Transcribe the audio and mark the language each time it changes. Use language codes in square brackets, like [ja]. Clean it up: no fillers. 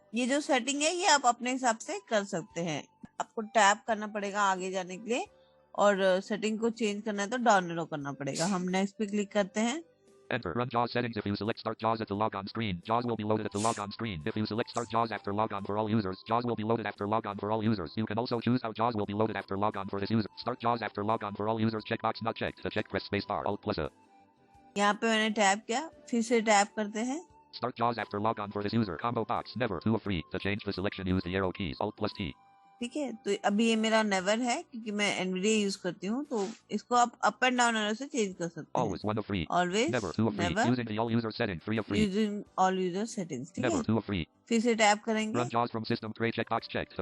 [hi] ये जो सेटिंग है ये आप अपने हिसाब से कर सकते हैं। आपको टैप करना पड़ेगा आगे जाने के लिए, और सेटिंग को चेंज करना है तो डाउन एरो करना पड़ेगा। हम नेक्स्ट पे क्लिक करते हैं। [en] Enter. Run JAWS settings. If you select Start JAWS at the logon screen, JAWS will be loaded at the logon screen. If you select Start JAWS after logon for all users, JAWS will be loaded after logon for all users. You can also choose how JAWS will be loaded after logon for this user. Start JAWS after logon for all users. Checkbox not checked. To check, press spacebar. Alt plus A. [hi] यहाँ पे मैंने tap किया, फिर से tap करते हैं। [en] Start JAWS after logon for this user. Combo box never 2 of 3. To change the selection, use the arrow keys. Alt plus T. [hi] ठीक है, तो अभी ये मेरा नेवर है क्योंकि मैं एनवीडिया यूज करती हूँ, तो इसको आप अप एंड डाउन एरो से चेंज कर सकते हैं। [en] Always 1 of 3. Always never 2 of 3. Using the all user setting 3 of 3. Using all user settings, [hi] ठीक है। [en] Never 2 of 3. [hi] फिर से टैप करेंगे। [en] Run JAWS from system tray checkbox checked.